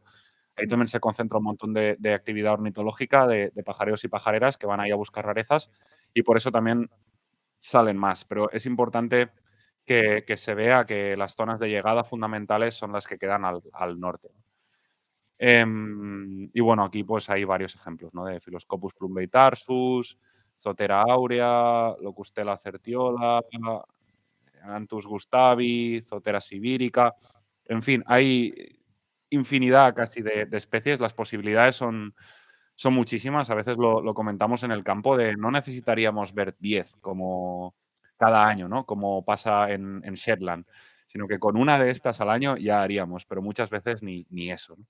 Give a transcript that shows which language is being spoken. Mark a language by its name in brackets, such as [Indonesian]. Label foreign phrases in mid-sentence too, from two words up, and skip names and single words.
[Spanish] Ahí también se concentra un montón de actividad ornitológica, de pajareros y pajareras que van ahí a buscar rarezas y por eso también salen más. Pero es importante que se vea que las zonas de llegada fundamentales son las que quedan al norte. Y bueno, aquí pues hay varios ejemplos, ¿no? De Philoscopus plumbeitarsus, Zotera aurea, Locustela certiola, Antus gustavi, Zotera sibirica. En fin, hay infinidad casi de especies. Las posibilidades son muchísimas. A veces lo comentamos en el campo de no necesitaríamos ver 10 como cada año, ¿no? Como pasa en Shetland, sino que con una de estas al año ya haríamos, pero muchas veces ni eso, ¿no?